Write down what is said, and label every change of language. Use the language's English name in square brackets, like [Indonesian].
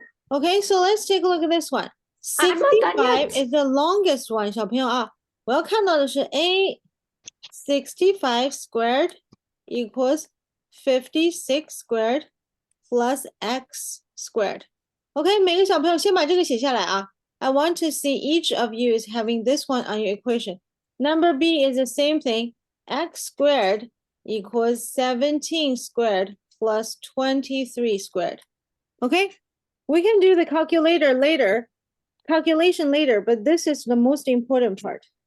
[English] Okay, so let's take a look at this one. I'm not done 65 yet. is the longest one, [Chinese] 小朋友啊，我要看到的是 [English] A 65 squared equals 56 squared plus x squared. [Chinese] Okay, 每个小朋友先把这个写下来啊。 [English] I want to see each of you is having this one on your equation. Number B is the same thing. X squared equals 17 squared plus 23 squared. Okay, we can do the calculation later, but this is the most important part.